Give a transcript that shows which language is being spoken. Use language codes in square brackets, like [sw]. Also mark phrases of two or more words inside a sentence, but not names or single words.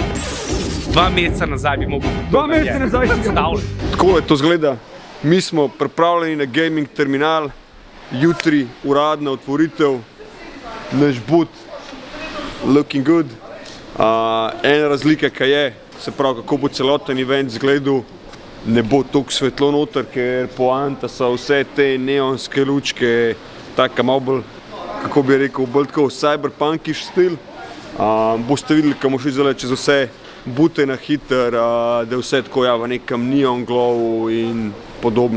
[sl] 2 meseca nazaj bi mogel biti. 2 meseca nazaj si ga. Tako je to zgleda. Mi smo pripravljeni na [en] gaming terminal. [sl] Jutri uradna otvoritev. Naš boot. [en] Looking good. [sl] Ena razlika, kaj je, se pravi, kako bo celoten event zgledal. Ne bo toliko svetlo noter, ker poanta so vse te neonske lučke, taka malo bolj, kako bi rekel, bolj tako cyberpunkish stil. Boste videli, ko bomo šli zdaj čez vse bute na hiter, da je vse tako v nekem [en] neon glow [sl] in podobno.